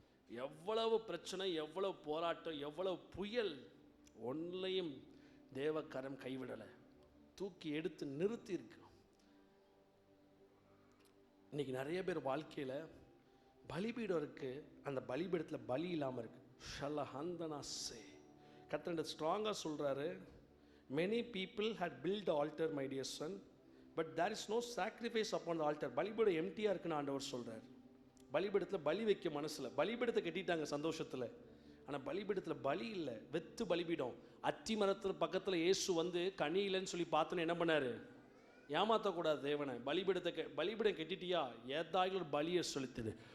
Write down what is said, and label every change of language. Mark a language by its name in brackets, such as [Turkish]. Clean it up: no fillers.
[Tamil] எவ்வளவு பிரச்சனை, எவ்வளவு போராட்டம், எவ்வளவு புயல், ஒன்றையும் தேவக்கரம் கைவிடலை, தூக்கி எடுத்து நிறுத்தி இருக்கு. இன்னைக்கு நிறைய பேர் வாழ்க்கையில் பலிபீடம் இருக்கு, அந்த பலிபீடத்தில் பலி இல்லாமல் இருக்கு. ஷலஹந்தனாசே கர்த்தர் ஸ்ட்ராங்காக சொல்கிறாரு. [English] Many people had built the altar, my dear son, but there is no sacrifice upon the altar. [Tamil] பலிபீடம் எம்டியாக இருக்குன்னு ஆண்டவர் சொல்கிறார். பலிபீடத்தில் பலி வைக்க மனசில், பலிபீடத்தை கட்டிட்டாங்க சந்தோஷத்தில். ஆனால் பலிபீடத்தில் பலி இல்லை, வெத்து பலிபீடம். அத்தி மரத்தில் பக்கத்தில் இயேசு வந்து கனி இல்லைன்னு சொல்லி பார்த்தோன்னு என்ன பண்ணார்? ஏமாற்றக்கூடாது தேவனை. பலிபீடம் கட்டிட்டியா, ஏதாவது ஒரு பலியை செலுத்துது.